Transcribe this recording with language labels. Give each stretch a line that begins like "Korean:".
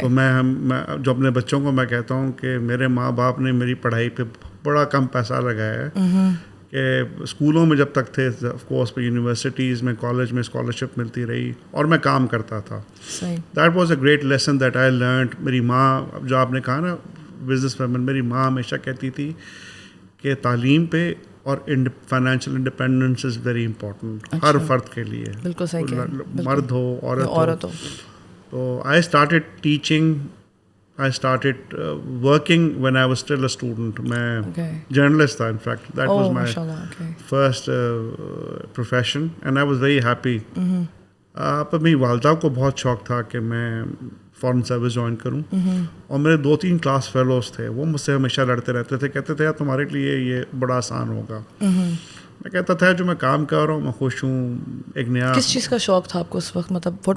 Urdu: تو میں جو اپنے بچوں کو میں کہتا ہوں کہ میرے ماں باپ نے میری پڑھائی پہ بڑا کم پیسہ لگایا ہے کہ اسکولوں میں جب تک تھے آف کورس پہ یونیورسٹیز میں, کالج میں اسکالرشپ ملتی رہی اور میں کام کرتا تھا.
English: That was a great lesson that I learned.
Urdu: میری ماں, جو آپ نے کہا نا بزنس ویمن, میری ماں ہمیشہ کہتی تھی کہ تعلیم پہ اور
English: financial independence is very important
Urdu: ہر فرد کے لیے, بالکل صحیح, مرد ہو عورت ہو.
English: تو I started teaching, I started working when I was still a student.
Urdu: میں جرنلسٹ تھا.
English: In fact, that was my first profession and I was very happy.
Urdu: پر میری والدہ کو بہت شوق تھا کہ میں فارن سروس جوائن کروں, اور میرے 2-3 کلاس فیلوز تھے, وہ مجھ سے ہمیشہ لڑتے رہتے تھے, کہتے تھے یار تمہارے لیے یہ بڑا آسان ہوگا. میں کہتا تھا جو میں کام کر رہا ہوں میں خوش ہوں. ایک نیا کس چیز کا شوق تھا آپ کو اس وقت؟ مطلب